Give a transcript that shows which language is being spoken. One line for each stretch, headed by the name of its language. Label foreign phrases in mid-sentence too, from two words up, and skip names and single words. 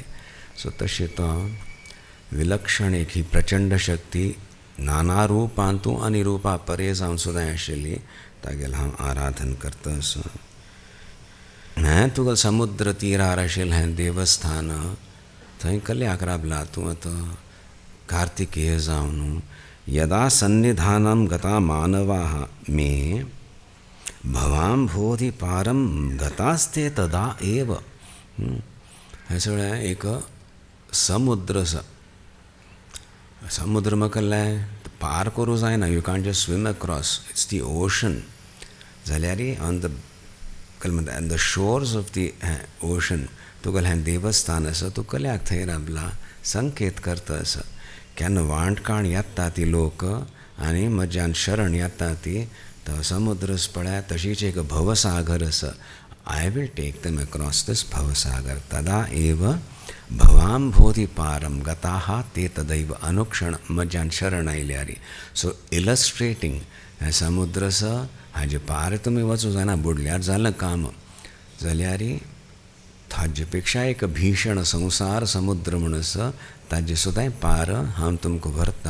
Konkani: सो तशें तो विलक्षण एक ही प्रचंड शक्ती नाना रुपांत आनी रुपां परे जावन सुद्दां आशिल्ली तागेलें हांव आराधन करता. असो हें तुगेलें समुद्र तीरार आशिल्लें हें देवस्थान थंय कल्याक राबला तूं आतां कार्तिकेय जावन.
Sanskrit: यदा सन्निधानं गता मानवाः मे भवाम्भोधि पारं गतास्ते तदा एव.
Konkani: हें सगळें एक समुद्र आसा. समुद्र म्हळ्यार पार करूं जायना.
English: You can't just swim across. It's the ocean.
Konkani: जाल्यार
English: on the shores of the ocean
Konkani: तुगेलें हें देवस्थान आसा. तूं कल्याक थंय राबला संकेत करता आसा. केन्ना वांटकाण येता ती लोक आनी म्हज्यान शरण येता ती तो समुद्र पळय तशीच एक भवसागर आसा.
English: I will take them across this भवसागर.
Sanskrit: तदा एव भवाम्भोधि पारम गताः ते तदैव.
Konkani: अनुक्षण म्हज्यान शरण आयल्यार.
English: so illustrating
Konkani: हें समुद्र आसा हाजे पार तुमी वचूं जायना. बुडल्यार जालें काम. जाल्यार ताजे पेक्षा एक भीषण संसार समुद्र म्हणून आसा ताजे सुद्दां पार हांव तुमकां व्हरता.